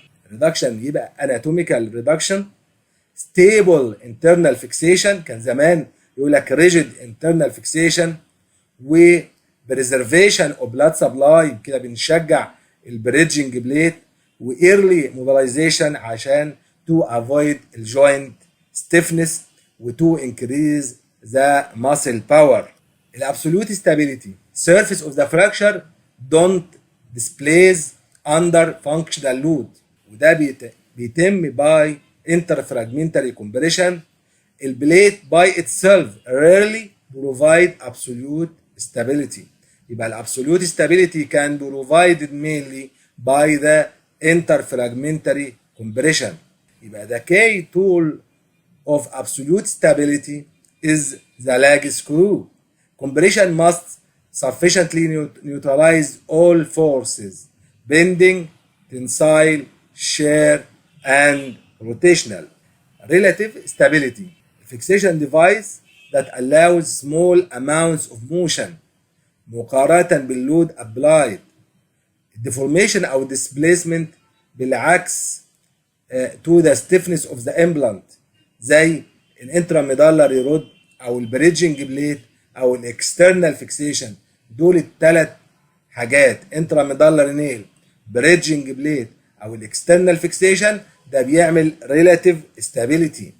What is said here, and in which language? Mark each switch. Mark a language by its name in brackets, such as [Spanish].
[Arabic] ريدكشن يبقى اناتوميكال ريدكشن، ستيبل انترنال فيكسيشن كان زمان يقول لك ريجيد انترنال فيكسيشن، وبريزرفيشن اوف بلاد سبلاي كده بنشجع البريدجنج بليت، وايرلي موبيلايزيشن عشان تو افويد الجوينت ستيفنس وتو انكريز ذا ماسل باور. [English] الابسولوت stability surface of the fracture don't displace under functional load، [Arabic] وده بيتم [English] by interfragmentary compression. البليت by itself rarely provide absolute stability، [Arabic] يبقى [English] الابسولوت stability can be provided mainly by the interfragmentary compression. [Arabic] يبقى [English] the key tool of absolute stability is the lag screw. Compression must sufficiently neutralize all forces, bending, tensile, shear, and rotational. Relative stability, a fixation device that allows small amounts of motion [Arabic] مقارنة باللود [English] applied. Deformation أو displacement [Arabic] بالعكس [English] to the stiffness of the implant زي الانتراميدالاري rod أو البريدجنج بليت أو الاكسترنال فيكسيشن. [Arabic] دول الثلاث حاجات، انتراميدالاري نيل، بريدجنج بليت أو الاكسترنال فيكسيشن، ده بيعمل ريلاتيف ستابيليتي.